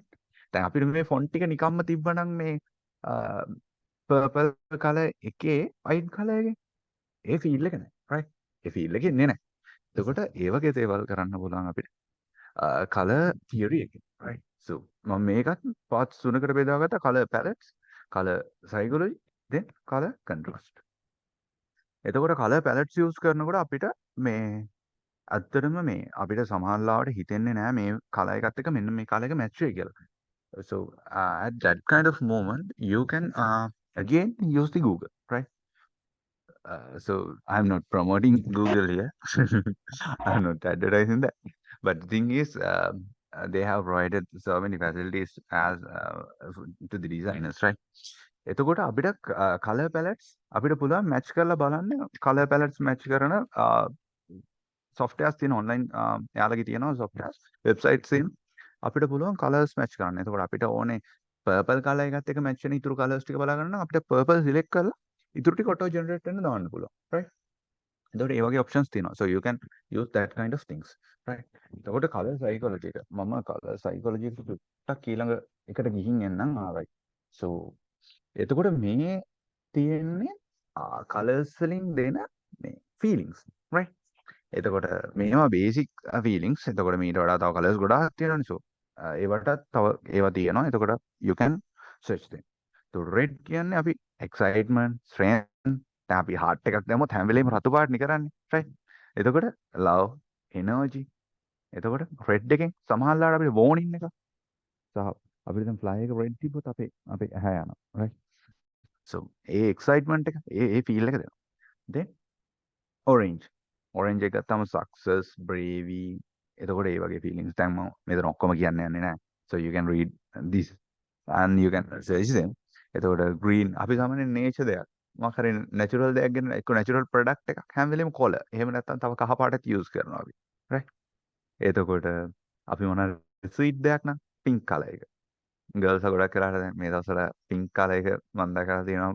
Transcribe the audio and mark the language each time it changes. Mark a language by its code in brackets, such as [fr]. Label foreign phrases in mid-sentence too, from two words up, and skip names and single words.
[si] දැන් අපිට මේ font ටික නිකම්ම තිබ්බනම් මේ [en] purple color [si] එකේ [en] white color [si] එකේ ඒ feel එක නැහැ right. ඒ feel එක එන්නේ නැහැ. එතකොට ඒ වගේ දේවල් කරන්න පුළුවන් අපිට [en] color theory [si] එකෙන් right. [en] so [si] මම මේකත් [en] parts [si] තුනකට බෙදාගත්තා [en] color palettes, color psychology, then color contrast. [si] එතකොට [en] color palettes use [si] කරනකොට අපිට මේ ඇත්තටම මේ අපිට සමහරවිට හිතෙන්නේ නැහැ මේ color එකත් එක්ක මෙන්න මේ color එක match වෙයි කියලා. [en] so at that kind of moment you can again use the Google right. So I'm not promoting Google here. I'm not advertising that. But the thing is, they have provided so many facilities as to the designers, right? [si] එතකොට අපිට [en] color palettes [si] අපිට පුළුවන් match කරලා බලන්න [en] color palettes match [si] කරන softwares තියෙන online යාළුවගේ තියෙනවා [en] softwares websites [si] තියෙන අපිට පුළුවන් [en] colors match [si] කරන්න. එතකොට අපිට ඕනේ [en] purple color [si] එකත් එක්ක match වෙන ඉතුරු colors ටික බලා ගන්න නම් අපිට [en] purple select [si] කරලා ඉතුරු ටික [en] auto generate [si] වෙන්න දාන්න පුළුවන් right. එතකොට ඒ වගේ options තියෙනවා. [en] so you can use that kind of things right. [si] එතකොට [en] color psychology [si] එක මම [en] color psychology [si] එක ටිකක් ඊළඟ එකට ගිහින් එන්නම් right. so එතකොට මේ තියෙන්නේ colors වලින් දෙන මේ [en] feelings right. [si] එතකොට මේවා [en] basic feelings. [si] එතකොට මීට වඩා තව colors ගොඩාක් තියෙනවානේ. so ඒවටත් තව ඒවා තියෙනවා. එතකොට [en] you can search them. so red [si] කියන්නේ අපි [en] excitement, strength, [si] දැන් අපි heart එකක් දැම්මොත් හැම වෙලේම රතු පාටනේ කරන්නේ right. [en] එතකොට love, energy. [si] එතකොට red එකෙන් සමහරවිට අපිට warning එකක් සහ අපිට දැන් fly එක red තිබ්බොත් අපේ ඇහැ යනවා right. so ඒ excitement එක ඒ feel එක දෙනවා. [en] then orange [si] එක ගත්තම [en] success, bravery. [si] එතකොට ඒ වගේ feelings දැන් මම මෙතන ඔක්කොම කියන්න යන්නේ නැහැ. [en] so you can read this and you can search them. [si] එතකොට green අපි සාමාන්‍ය nature දෙයක් මොකක් හරි natural දෙයක් ගැන එක්ක [en] natural product [si] එකක් හැම වෙලෙම color. එහෙම නැත්නම් තව කහ පාටත් use කරනවා අපි right. එතකොට අපි මොනවා sweet දෙයක් නම් [en] pink color [si] එක. ගර්ල්ස් ගොඩක් කරාට දැන් මේ දවස්වල [en] pink color [si] එක මම දැකලා තියෙනවා.